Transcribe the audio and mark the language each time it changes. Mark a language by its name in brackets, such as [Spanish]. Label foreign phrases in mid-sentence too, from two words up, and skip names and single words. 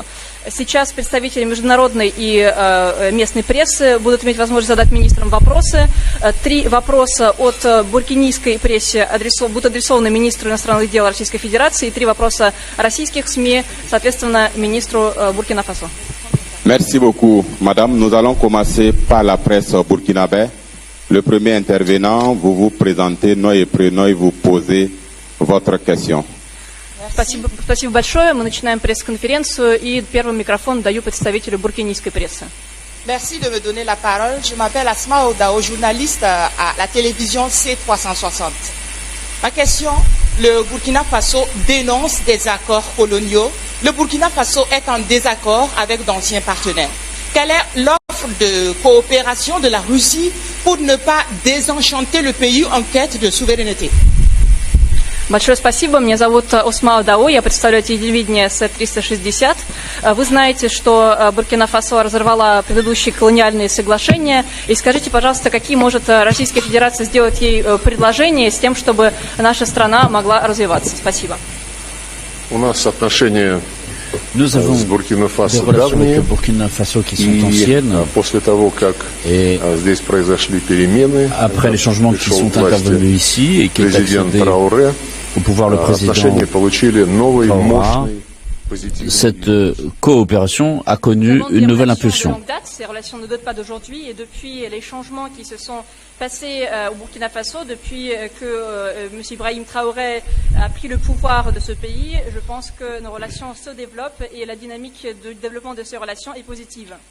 [Russian] Сейчас представители международной и местной прессы будут иметь возможность задать министрам вопросы. 3 вопроса от буркинийской прессы будут адресованы министру иностранных дел Российской Федерации, и 3 вопроса российских СМИ, соответственно, министру Буркина-Фасо. [French] Merci beaucoup, madame. Nous allons commencer par la presse burkinabé. Le premier intervenant, vous vous présentez, nom et prénom, et vous posez votre question. [Russian] Спасибо большое. Мы начинаем пресс-конференцию, и первый микрофон даю представителю буркинийской прессы. [French] Merci de me donner la parole. Je m'appelle Asma Odao, journaliste à la télévision C360. Ma question, le Burkina Faso dénonce des accords coloniaux. Le Burkina Faso est en désaccord avec d'anciens partenaires. Quelle est l'offre de coopération de la Russie pour ne pas désenchanter le pays en quête de souveraineté? [Russian] Большое спасибо. Меня зовут Осма Дао, я представляю телевидение С-360. Вы знаете, что Буркина-Фасо разорвала предыдущие колониальные соглашения. И скажите, пожалуйста, какие может Российская Федерация сделать ей предложения с тем, чтобы наша страна могла развиваться? Спасибо. У нас отношения [French] Nous avons [Russian] с Буркина-Фасо [French] des relations avec [Russian] давние, [French] le Burkina Faso qui sont [Russian] и [French] anciennes. [Russian] после того, как здесь произошли перемены, [French] Après les changements qui [Russian] пришел [French] sont [Russian] к власти [French] intervenus ici et qui est [Russian] президент [French] accédé [Russian] Трауре, [French] au pouvoir le président [Russian] отношения получили новый, Traoré, мощный, позитивный [French] cette coopération a connu une nouvelle impulsion. Ces relations ne datent pas d'aujourd'hui, et depuis les changements qui se sont passés au Burkina Faso, depuis que M. Ibrahim Traoré a pris le pouvoir de ce pays, je pense que nos relations se développent et la dynamique de développement de ces relations est positive.